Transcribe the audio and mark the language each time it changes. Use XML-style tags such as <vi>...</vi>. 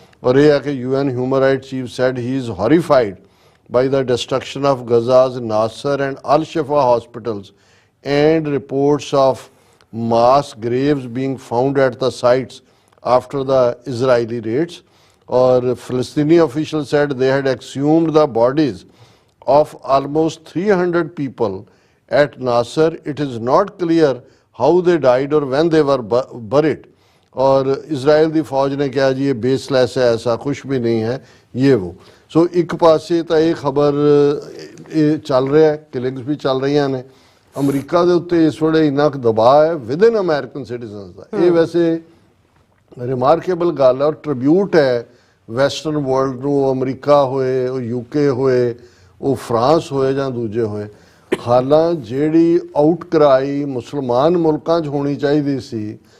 <pa>ਔਰ ਇਹ ਹੈ ਕਿ</pa> <en>UN human rights chief said he is horrified by the destruction of Gaza's Nasser and Al Shifa hospitals and reports of mass graves being found at the sites after the Israeli raids. Or Palestinian officials said they had exhumed the bodies of almost 300 people at Nasser. It is not clear how they died or when they were buried.</en> <hi>और Israel की फौज ने कहा जी ये baseless है, ऐसा कुछ भी नहीं है, ये वो। सो एक पासे तो ये खबर चल रहा है, किलिंग्स भी चल रही ने।</hi> <pa>ਅਮਰੀਕਾ ਦੇ ਉੱਤੇ ਇਸ ਵੇਲੇ ਇੰਨਾ ਕੁ ਦਬਾਅ ਹੈ</pa> <en>within American citizens</en> <pa>ਦਾ। ਇਹ ਵੈਸੇ ਰਿਮਾਰਕੇਬਲ ਗੱਲ ਹੈ ਔਰ ਟ੍ਰਿਬਿਊਟ ਹੈ ਵੈਸਟਰਨ ਵਰਲਡ ਨੂੰ। ਅਮਰੀਕਾ ਹੋਏ, ਉਹ ਯੂਕੇ ਹੋਏ, ਉਹ ਫਰਾਂਸ ਹੋਏ ਜਾਂ ਦੂਜੇ ਹੋਏ, ਹਾਲਾਂ ਜਿਹੜੀ ਆਊਟਕ੍ਰਾਈ ਮੁਸਲਮਾਨ ਮੁਲਕਾਂ 'ਚ ਹੋਣੀ ਚਾਹੀਦੀ ਸੀ।</pa>